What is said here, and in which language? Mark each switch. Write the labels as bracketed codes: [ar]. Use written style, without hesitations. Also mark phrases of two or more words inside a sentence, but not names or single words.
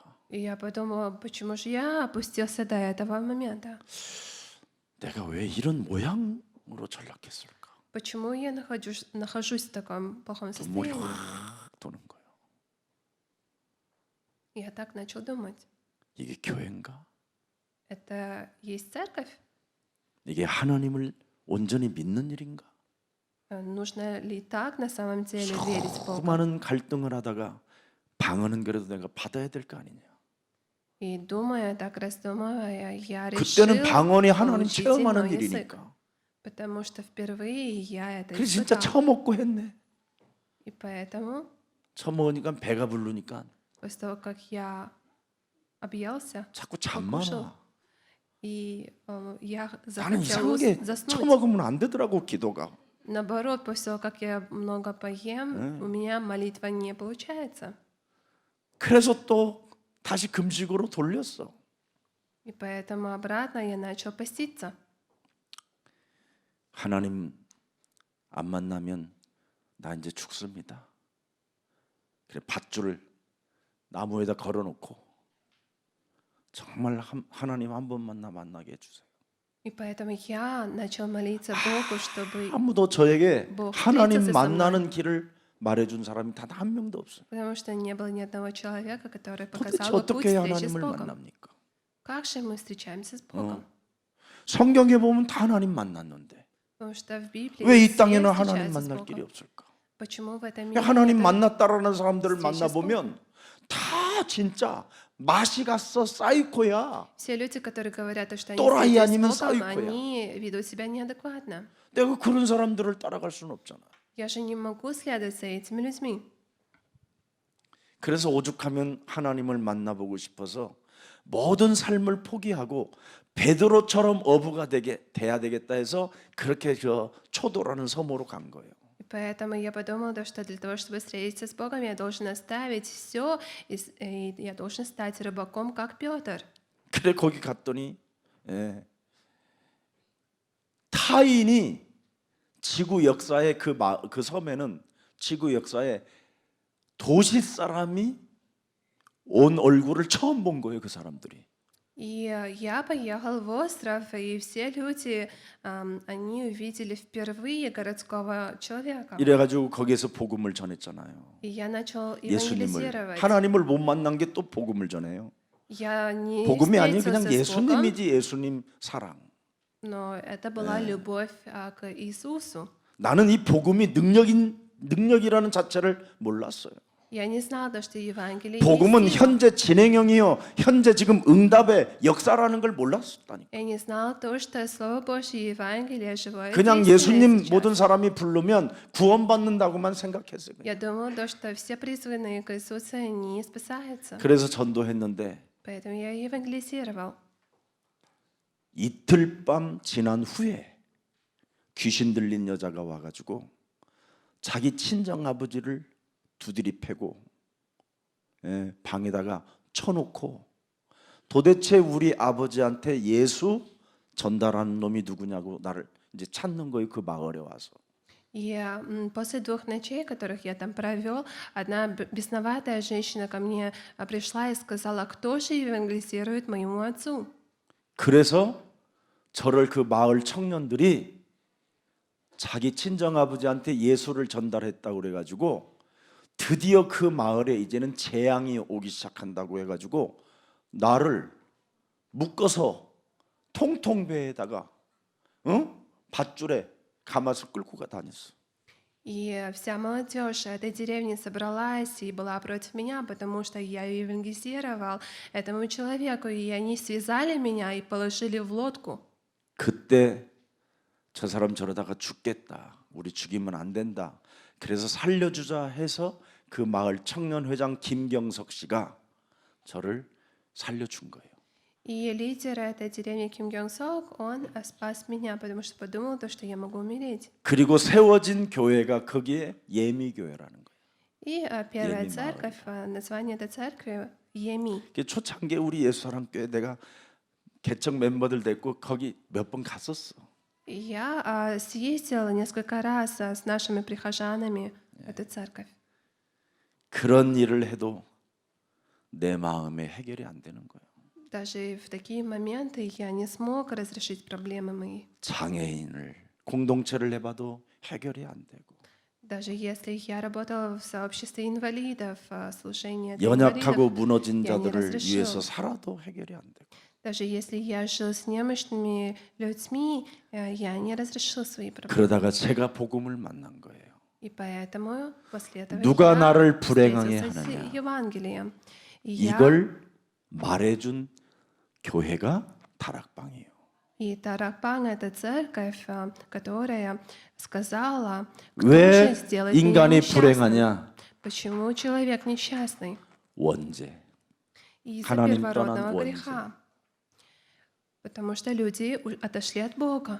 [ru] И я подумала, почему же я опустился до этого момента? [ko] 내가 왜 이런 모양으로 전락했을까? [ru] Почему я нахожусь в таком плохом [ko] 눈물이 [ru] состоянии? [ko] 확 도는 거예요. [ru] Я так начал думать. [ko] 이게 교회인가? [ru] Это есть церковь? [ko] 이게 하나님을 온전히 믿는 일인가? [ru] Нужно ли так на самом деле верить в Бога? [ko] 수많은 갈등을 하다가 방언은 그래도 내가 받아야 될 거 아니냐? [ru] И думая, так раздумывая, я [ko] 그때는 [ru] решил [ko] 방언이 하나님 [ru] получить [ko] 체험하는 [ru] иной язык. [ko] 일이니까. [ru] Потому что впервые я это [ko] 그래서 진짜 [ru] испытал. [ko] 처먹고 했네. [ru] И поэтому, [ko] 처먹으니까 배가 부르니까 [ru] после того, как я объелся, [ko] 자꾸 잠만 [ru] покушал, [ko] 와. [ru] и я [ko] 나는 [ru] захотел [ko] 이상하게 [ru] заснуть. [ko] 처먹으면 안 되더라고 기도가. [ru] Наоборот, после того, как я много поем, у меня молитва не получается. [ko] 그래서 또 다시 금식으로 돌렸어. [ru] И поэтому обратно я начал поститься. [ko] 하나님 안 만나면 나 이제 죽습니다. 그래 밧줄을 나무에다 걸어놓고 정말 하나님 한 번만 나 만나게 해주세요. [ru] И поэтому я начал молиться Богу, чтобы... [ko] 아무도 저에게 뭐 하나님 스트레스 만나는 길을 말해준 사람이 단 한 명도 없어요. [ru] Потому что не было ни одного человека, который [ko] 도대체 [ru] показал бы путь [ko] 어떻게 [ru] встречи с [ko] 하나님을 [ru] Богом. [ko] 만납니까? [ru] Как же мы встречаемся с Богом? [ko] 성경에 보면 다 하나님 만났는데 [ru] Потому что в Библии [ko] 왜 이 [ru] все [ko] 땅에는 하나님 [ru] встречаются с [ko] 만날 길이 [ru] Богом. [ko] 없을까? [ru] Почему в этом мире [ko] 하나님 [ru] нет [ko] 만났다라는 사람들을 [ru] встречи с [ko] 만나보면 다 진짜 맛이 갔어 사이코야. [ru] Все люди, которые говорят, что они [ko] 또라이 [ru] встретились [ko] 아니면 [ru] с Богом, [ko] 사이코야. [ru] они ведут себя неадекватно. [ko] 내가 그런 사람들을 따라갈 수는 없잖아. [ru] Я же не могу следовать за этими людьми. [ko] 그래서 오죽하면 하나님을 만나보고 싶어서 모든 삶을 포기하고 베드로처럼 어부가 돼야 되겠다 해서 그렇게 저 초도라는 섬으로 간 거예요. [ru] И поэтому я подумала, что для того, чтобы встретиться с Богом, я должен оставить все, и я должен стать рыбаком, как Петр. [ko] 그래 거기 갔더니 타인이 지구 역사의 그 섬에는 지구 역사에 도시 사람이 온 얼굴을 처음 본 거예요, 그 사람들이. [ru] И я поехал в остров, и все люди, они увидели впервые городского человека. [ko] 이래가지고 거기에서 복음을 전했잖아요. [ru] И я начал [ko] 예수님을 [ru] евангелизировать. [ko] 하나님을 못 만난 게 또 복음을 전해요. [ru] Я не [ko] 복음이 아니고 그냥 [ru] встретился с Богом, [ko] 예수님이지 예수님 사랑. [ru] но это была любовь к Иисусу. [ko] 나는 이 복음이 능력이라는 자체를 몰랐어요. [ru] Я не знала, что Евангелие [ko] 복음은 [ru] есть сила. [ko] 현재 진행형이요, 현재 지금 응답의 역사라는 걸 몰랐다니까. [ru] Я не знала то, что Слово Божье и Евангелие живое [ko] 그냥 [ru] действие [ko] 예수님 [ru] сейчас. [ko] 모든 사람이 부르면 구원받는다고만 생각했어요. 그냥. [ru] Я думала, то, что все призванные к Иисусу, они спасаются. [ko] 그래서 전도했는데 [ru] Поэтому я евангелизировал. [ko] 이틀 밤 지난 후에 귀신 들린 여자가 와가지고 자기 친정 아버지를 두드리 패고 방에다가 쳐놓고 도대체 우리 아버지한테 예수 전달하는 놈이 누구냐고 나를 이제 찾는 거예요. 그 마을에 와서. [ru] И после 2 ночей, которых я там провел, одна бесноватая женщина ко мне пришла и сказала, кто же евангелизирует моему отцу. [ko] 그래서 저를 그 마을 청년들이 자기 친정 아버지한테 예수를 전달했다고 그래가지고 드디어 그 마을에 이제는 재앙이 오기 시작한다고 해가지고 나를 묶어서 통통배에다가 밧줄에 감아서 끌고 가 다녔어. [ru] И вся молодежь этой деревни собралась и была против меня, потому что я евангелизировал этому человеку, и они связали меня и положили в лодку. [ko] 그때 저 사람 저러다가 죽겠다. 우리 죽이면 안 된다. 그래서 살려주자 해서 그 마을 청년회장 김경석 씨가 저를 살려준 거예요. [ru] И лидер этой деревни Ким Гёнг Сок, он спас меня, потому что подумал, то, что я могу умереть. [ko] 그리고 세워진 교회가 거기에 예미교회라는 거예요. [ru] И первая Еми церковь, название этой церкви Еми. [ko] 그 초창기에 우리 예수사랑교회 내가 개척 멤버들 됐고 거기 몇 번 갔었어. [ru] Я съездила несколько раз с нашими прихожанами в эту церковь. [ko] 그런 일을 해도 내 마음에 해결이 안 되는 거예요. [ru] Даже в такие моменты я не смог разрешить проблемы мои. [ko] 장애인을 공동체를 해봐도 해결이 안 되고 [ru] Даже если я работала в сообществе инвалидов, служение для [ko] 연약하고 [ru] инвалидов, [ko] 무너진 [ru] я не [ko] 자들을 [ru] разрешила. [ko] 위해서 살아도 해결이 안 되고 [ru] Даже если я жил с немощными людьми, я не разрешил свои проблемы. [ko] 그러다가 제가 복음을 만난 거예요. [ru] И поэтому после этого [ko] 누가 [ru] я [ko] 나를 불행하게 [ru] встретился с [ko] 하느냐. [ru] Евангелием. И я [ko] 이걸 말해준 교회가 다락방이에요. [ru] И Таракпан — это церковь, которая сказала, кто [ko] 왜 [ru] же сделает меня [ko] 인간이 [ru] несчастным? [ko] 불행하냐? [ru] Почему человек несчастный? [ko] 원죄. [ru] Из-за [ko] 하나님 [ru] первородного [ko] 떠난 [ru] греха. Потому что люди отошли от Бога.